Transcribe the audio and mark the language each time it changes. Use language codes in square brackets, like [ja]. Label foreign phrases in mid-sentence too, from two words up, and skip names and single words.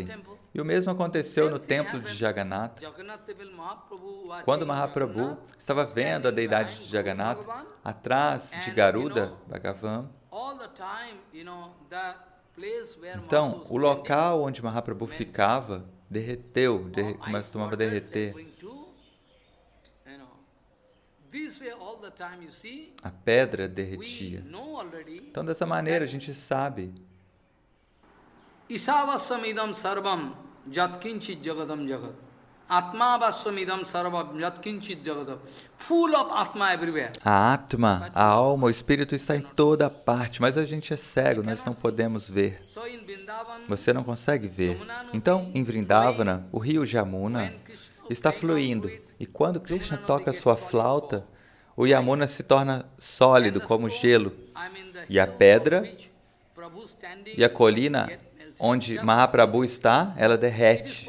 [pt] E o mesmo aconteceu no templo de Jagannatha. Quando Mahaprabhu estava vendo a deidade de Jagannatha, atrás de Garuda, Bhagavan, então, o local onde Mahaprabhu ficava derreteu, costumava derreter. A pedra derretia. Então, dessa maneira, a gente sabe. [sa] ईशावास्यमिदं सर्वं यत्किंचित् जगदं जगत्. आत्मावास्यमिदं सर्वं यत्किंचित् जगदं. [en] Full of Atma everywhere. [pt] A Atma, a alma, o Espírito está em toda parte, mas a gente é cego, nós não podemos ver. Você não consegue ver. Então, em Vrindavana, o rio Jamuna está fluindo, e quando Krishna toca sua flauta, o Yamuna se torna sólido como gelo, e a pedra e a colina onde Mahaprabhu está, ela derrete.